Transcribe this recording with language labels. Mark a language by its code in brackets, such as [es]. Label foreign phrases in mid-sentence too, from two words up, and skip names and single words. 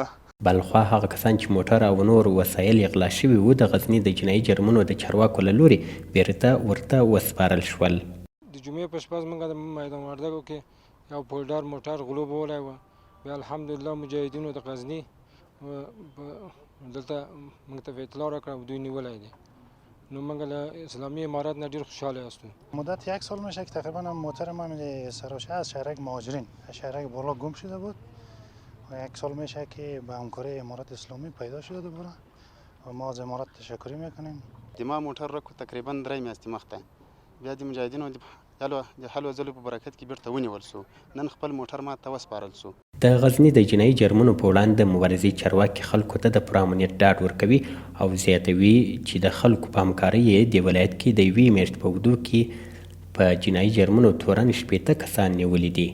[ps] بلخوا هغه کسان چې موټر او نور وسایل یې غلا شوي وو د غزني د جنایي جرمونو د چارواکو له لورې بیرته ورته وسپارل شول. د جمعې په شپه زموږ د میدان وردګو کې یو پولډر موټر غلو بولی وه. بیا الحمدلله مجاهدینو د غزني دلته موږ ته اطلاع راکړه او دوی نیولی دی. نو موږ له اسلامی امارت نه ډېر خوشحاله هستیم. [fa] مدت 1 سال میشه که تقریبا موتر من سراچه از شهرک مهاجرین از شهرک بالا گم شده بود و 1 سال میشه که به همکاری امارت اسلامی پیدا شده دوباره و ما از امارت تشکر میکنیم. ما موټر را تقریبا [ps] 3 میاشتې مخته بیا د مجاهدینو د حل و ځلو په برکت کې بیرته ونیول سو. نن خپل موټر ما ته وسپارل سو. د غزني د جنایي جرمونو په وړاندې د مبارزې چارواکي خلکو ته د پوره امنیت ډاډ ورکوي او زیاتوي چې د خلکو په همکارۍ یې د ولایت کې د 1 میاشت په اوږدو کې په جنایي جرمونو تورن 80 کسان نیولي دي.